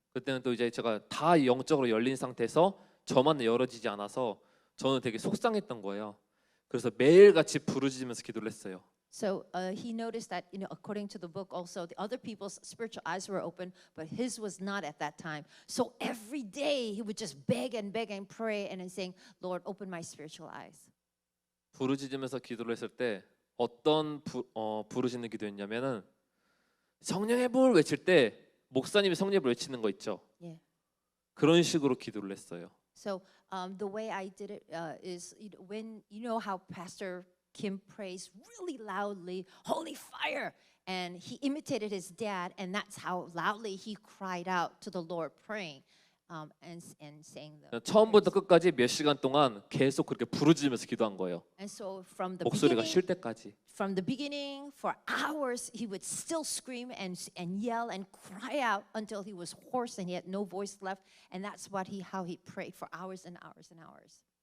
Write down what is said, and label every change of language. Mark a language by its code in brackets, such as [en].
[ko] 그때는 또 이제 제가 다 영적으로 열린 상태에서 저만 열어지지 않아서 저는 되게 속상했던 거예요. 그래서 매일같이 부르짖으면서 기도를 했어요. [en] So he noticed that, according to the book, also the other people's spiritual eyes were open, but his was not at that time. So every day he would just beg and pray and then saying, "Lord, open my spiritual eyes." [ko] 부르짖으면서 기도를 했을 때 어떤 부르짖는 기도였냐면은 성령의 불 외칠 때 목사님이 성령의 불 외치는 거 있죠. [en] Yeah. [ko] 그런 식으로 기도를 했어요. [en] So the way I did it is, when how Pastor Kim prays really loudly, "Holy fire," and he imitated his dad, and that's how loudly he cried out to the Lord, praying and saying the. [ko] 처음부터 끝까지 몇 시간 동안 계속 그렇게 부르짖으면서 기도한 거예요. [en] And so from the [ko] 목소리가 [en] beginning, [ko] 쉴 때까지. [en] for hours, he would still scream and yell and cry out until he was hoarse and he had no voice left, and that's how he prayed for hours and hours and hours.